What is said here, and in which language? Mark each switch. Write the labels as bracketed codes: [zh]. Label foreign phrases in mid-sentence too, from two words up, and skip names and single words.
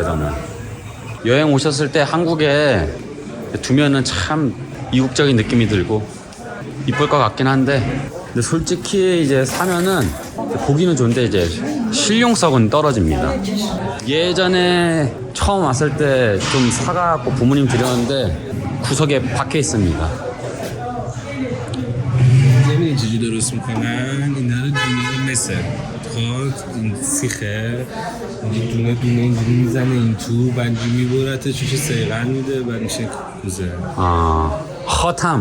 [ko] 저는 여행 오셨을 때 한국에 두면은 참 이국적인 느낌이 들고 이쁠 것 같긴 한데 근데 솔직히 이제 사면은 보기는 좋은데 이제 실용성은 떨어집니다. 예전에 처음 왔을 때 좀 사갖고 부모님 드렸는데 구석에 박혀 있습니다. [fa] نمیدونی چجوری درست میکنن اینا رو دونه مثل این سیخه دونه اینجوری میزنه این تو بنجی میبورته چوش سیغن میده و میشه کوزه. خاتم.